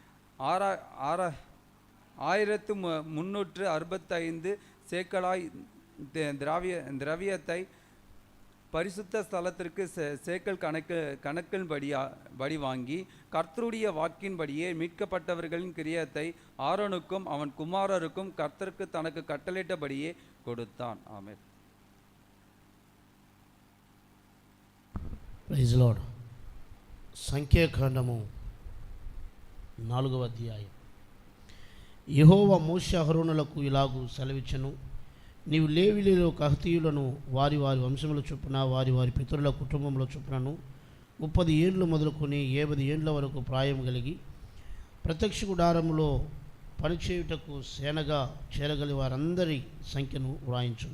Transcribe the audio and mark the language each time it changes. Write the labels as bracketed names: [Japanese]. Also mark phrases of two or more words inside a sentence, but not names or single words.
[Tamil] 6,365 சேக்கலாய் திரவியத்தை பரிசுத்த ஸ்தலத்திற்கு சேக்கல் கணக்கின்படி வாங்கி கர்த்தருடைய வாக்கின்படியே மீட்கப்பட்டவர்களின் கிரியத்தை ஆரோனுக்கும் அவன் குமாரருக்கும் கர்த்தருக்கு தனக்கு கட்டளையிட்டபடியே கொடுத்தான். ஆமென். [English] praise Lord. [Telugu] సంఖ్యాకాండము 4వ అధ్యాయం. యెహోవా మోషే అహరోనులకు ఇలాగు సెలవిచ్చెను, నీవు లేవీయులలో కహతీయులను వారి వారి వంశముల చొప్పున వారి వారి పితరుల కుటుంబముల చొప్పునను 30 ఏండ్లు మొదలుకొని 70 ఏండ్ల వరకు ప్రాయం కలిగి ప్రత్యక్ష గుడారములో పనిచేయుటకు సేనగా చేరగలి వారందరి సంఖ్యను వ్రాయించును.